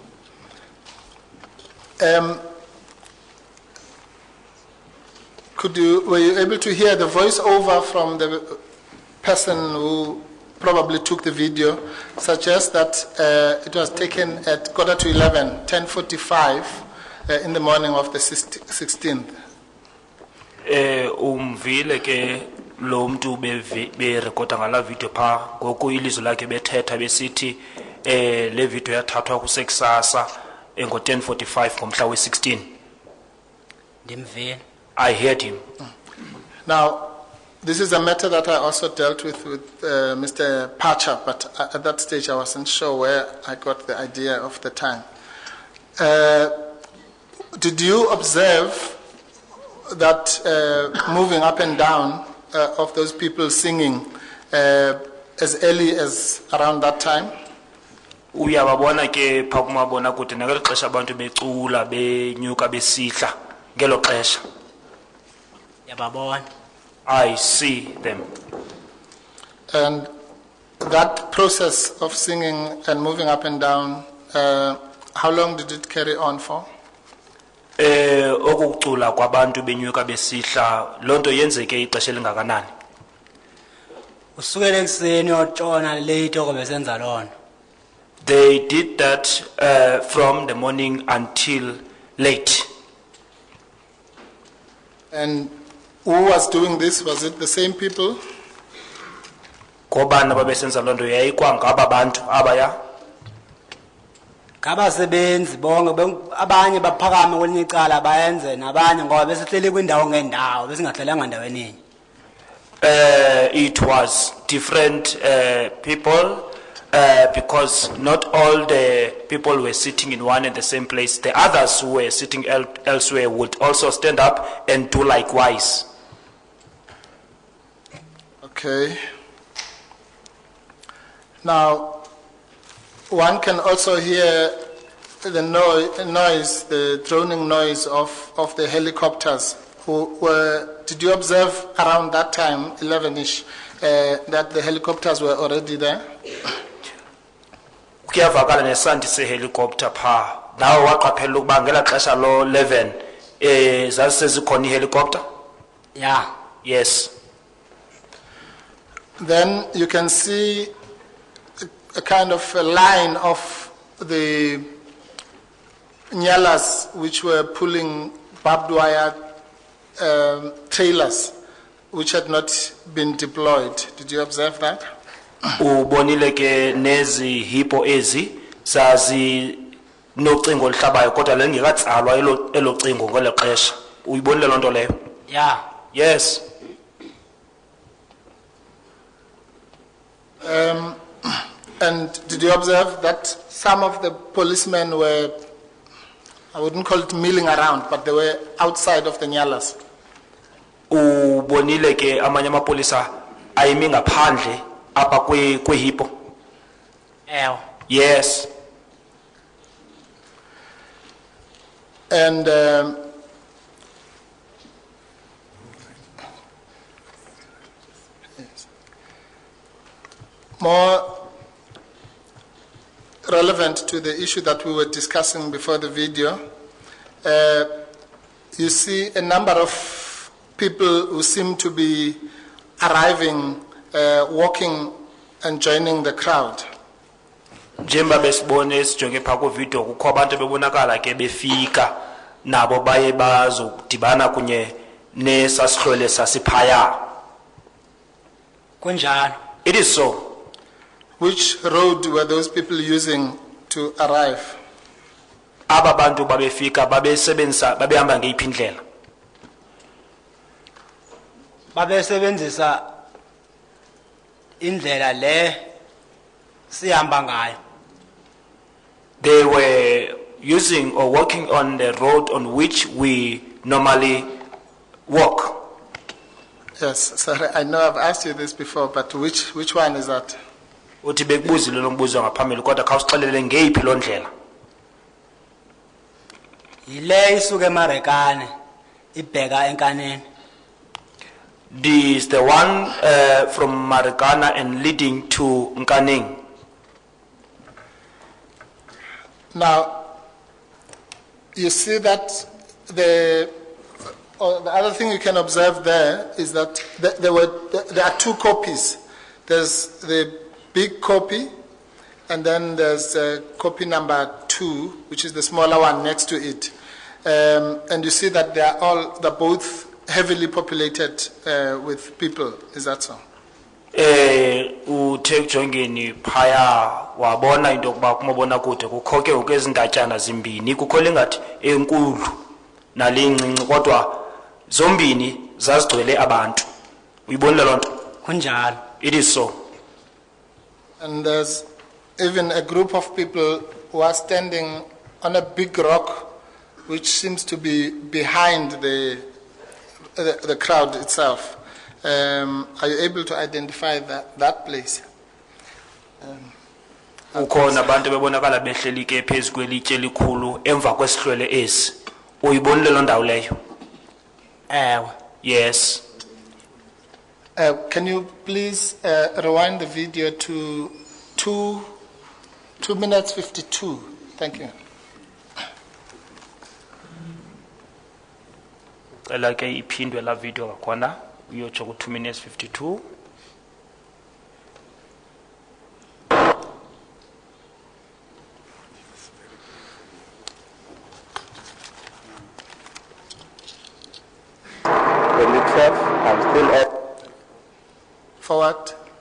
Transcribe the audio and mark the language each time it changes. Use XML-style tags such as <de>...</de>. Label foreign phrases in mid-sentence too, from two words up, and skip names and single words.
<en>Were you able to hear the voiceover from the person who probably took the video, suggests that it was taken at 11:45, 10:45 in the morning of the 16th?</en> <xh>Umvile ke lo mntu berekhoda ngala video pha ngoku ilizwi lakhe bethetha besithi le video yathathwa kusekusasa ngo-10:45 ngomhla we-16. Ndimvile.</xh> <en>I heard him. Now, this is a matter that I also dealt with Mr. Pacha, but at that stage I wasn't sure where I got the idea of the time. Did you observe that moving up and down of those people singing as early as around that time?</en> <xh>Uyababona ke pha kumabona kude ngelo xesha abantu becula benyuka besihla ngelo xesha. Yababona.</xh> <en>I see them. And that process of singing and moving up and down, how long did it carry on for?</en> <xh>Okucula kwabantu benyuka besihla lonto yenzeke ixesha elingakanani? Usukela ekseni yotshona late okubesenza lona.</xh> <en>They did that from the morning until late. And who was doing this? Was it the same people?</en> <xh>Kobana babesenza lonto yayikwa ngaba bantu abaya. Ngabasebenzi bonke abanye baphakama kwelinye icala bayenze nabanye ngoba besihleli kwindawo ngendawo besingahlalanga endaweni.</xh> <en>It was different people because not all the people were sitting in one and the same place. The others who were sitting elsewhere would also stand up and do likewise. Okay. Now, one can also hear the noise, the droning noise of the helicopters. Did you observe around that time, 11ish, that the helicopters were already there?</en> <xh>Kuyavakala nesandi sehelicopter pha. Nawe waqaphela ukuba ngela xesha lo 11 zazisezikhona helicopter?</xh> <en>Yeah. Yes. Then you can see a kind of a line of the nyalas which were pulling barbed wire trailers which had not been deployed. Did you observe that?</en> <xh>Ubonile ke nezi hippo ezi zazi nocingo oluhlabayo kodwa lengekatsalwa elo cingo ngelo xesha. Uyibonile lonto leyo?</xh> <en>Yeah. Yes. And did you observe that some of the policemen were, I wouldn't call it milling around, but they were outside of the nyalas?</en> <xh>Ubonile ke amanye amapolisa ayimi ngaphandle apha kwehipo? Ew.</xh> <en>Yes. And more relevant to the issue that we were discussing before the video, you see a number of people who seem to be arriving, walking and joining the crowd.</en> <xh>Njengoba besibone sijonge pha ku video kukho abantu bebonakala ke befika nabo baye bazodibana kunye nesasihlole sasiphaya. Kunjalo.</xh> <en>It is so. Which road were those people using to arrive?</en> <xh>Aba bantu babefika babesebenzisa babehamba ngeyiphi indlela? Babesebenzisa indlela le sihamba ngayo.</xh> <en>They were using or walking on the road on which we normally walk. Yes, sorry, I know I've asked you this before, but which one is that?</en> <xh>Uthi bekubuzile lo mbuzo ngaphambili kodwa khawusixelele ngeyiphi lo ndlela. Yile isuke eMarikana ibheka enkaneni.</xh> <en>This is the one from Marikana and leading to Nkaneng. Now, you see that the other thing you can observe there is that there are two copies. There's the big copy, and then there's copy number 2, which is the smaller one next to it. And you see that they're both heavily populated with people. Is that so?</en> <xh>Uthe jongeni phaya wabona into yokuba kumabona kude kukho ke ukwezindatyana zimbini kukho lengathi enkulu nalencinci kodwa zombini zazigcwele abantu. Uyibonile loo nto? Kunjalo.</xh> <en>It is so. And there's even a group of people who are standing on a big rock which seems to be behind the crowd itself. Are you able to identify that place?</en> <xh>Ukhona abantu bebonakala behleli ke phezu kwelitye elikhulu emva kwesihlwele esi. Uyibonile loo ndawo leyo? Ewe.</xh> <en>Yes. Can you please rewind the video to 2 minutes 52? Thank you.</en> <xh>Cela ke iphindwe la video kwakhona uyotsho ku 2 minutes 52.</xh> <en>I'm still up. Forward.</en>